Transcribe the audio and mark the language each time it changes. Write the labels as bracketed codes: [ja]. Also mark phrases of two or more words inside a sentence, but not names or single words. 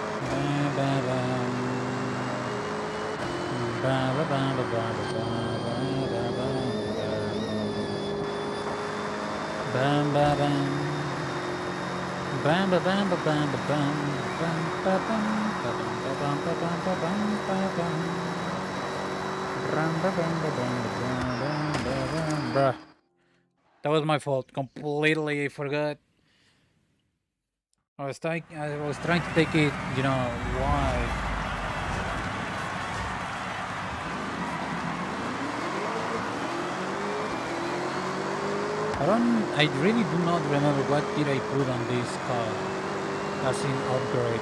[en] Bam ba bam. Bam ba bam ba bam ba bam bam ba bam ba bam ba bam ba bam ba bam ba bam. Bam ba bam ba bam ba bam ba bam. Bruh. That was my fault. Completely forgot. I was trying to take it, you know, why? I really do not remember what did I put on this car as in upgrades.